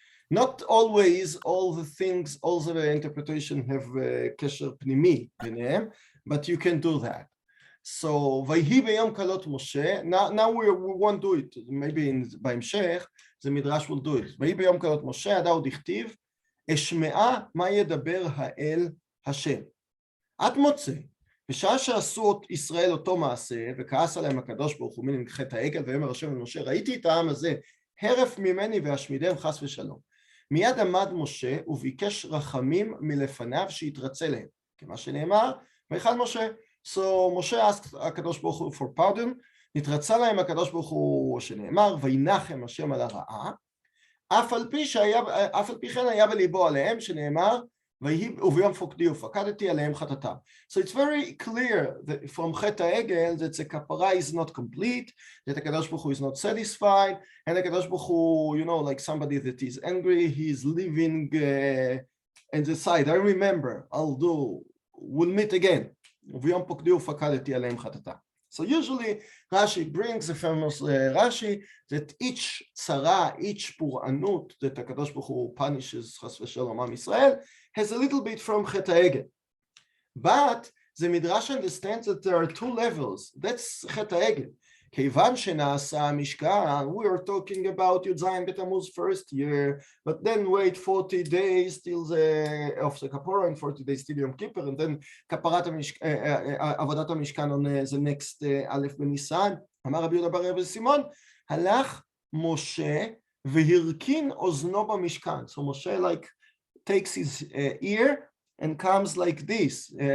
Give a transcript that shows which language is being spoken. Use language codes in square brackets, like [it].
[en] Not always all the things, all the interpretation have [he] kesher pnimi binehem, [en] but you can do that. So, [he] Vayhi b'yom kalot Moshe. [en] Now we won't do it. [he] Maybe בהמשך, [en] the Midrash will do it. [he] Vayhi b'yom kalot Moshe, הדאו דכתיב, אשמעה מה ידבר האל השם. עד מוצא. בשעה שעשו ישראל אותו מעשה, וכעס עליהם הקדוש ברוך הוא מנהיג חטא העגל, ויאמר השם אל משה, ראיתי את העם הזה, הרף ממני ואשמידם חס ושלום. מיד עמד משה וביקש רחמים מלפניו שיתרצה להם. כמה שנאמר, ויחל משה. [en] So Moshe asked [he] הקדוש ברוך הוא [en] for pardon, [he] נתרצה להם הקדוש ברוך הוא שנאמר, וינחם השם על הרעה, אף על פי כן היה בליבו עליהם שנאמר, וביום פוקדי ופקדתי עליהם חטאתם. [en] So it's very clear that from חטא העגל that the kapara is not complete, that הקדוש ברוך הוא is not satisfied, and הקדוש ברוך הוא, you know, like somebody that is angry, he is living and decide, I remember, we'll meet again. [he] וביום פוקדי ופקדתי עליהם חטאתם. [en] So usually Rashi brings the famous Rashi that each tzara, each pur'anut that HaKadosh Baruch Hu punishes chas v'shalom Am Yisrael has a little bit from Chet HaEgel. But the Midrash understands that there are two levels. That's Chet HaEgel. [he] כיוון שנעשה המשכן, [en] we are talking about Yud Zayin B'Tammuz first year, but then wait 40 days till the of the Kapora and 40 days till Yom Kippur, and then Kaparat Avodat HaMishkan on the next Aleph B'Nisan. [he] אמר רבי יהודה בר רבי סימון, הלך משה והרכין אוזנו במשכן. [en] So Moshe like takes his ear and comes like this.